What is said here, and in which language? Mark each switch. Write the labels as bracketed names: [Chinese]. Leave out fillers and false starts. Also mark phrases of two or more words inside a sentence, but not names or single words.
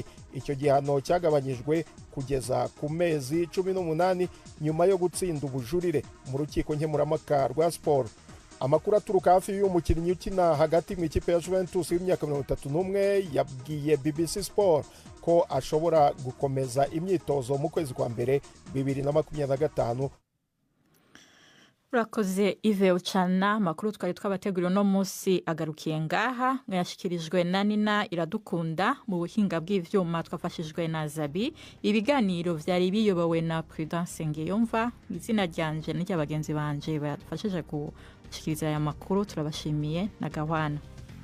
[Kinyarwanda] Icyo gihano cyagabanyijwe kugeza ku mezi 18 nyuma yo gutsinda ubujurire mu rukiko nkemurampaka rwa siporo. Amakuru aturuka hafi y'umukinnyi ukina hagati mu ikipe ya Juventus y'imyaka 31 yabwiye BBC Sport ko ashobora gukomeza imyitozo mu kwezi kwa mbere 2025. urakoze Ive Ucana. [Rundi] Amakuru twari twabateguriye uno munsi agarukiye ngaha, mwayashyikirijwe na Nina Iradukunda, mu buhinga bw'ivyuma twafashijwe na Zabi. Ibiganiro vyari biyobowe na Prudence Ngiyumva, izina ryanje n'irya bagenzi banje bafashije gushikiriza aya makuru turabashimiye na Gahwana.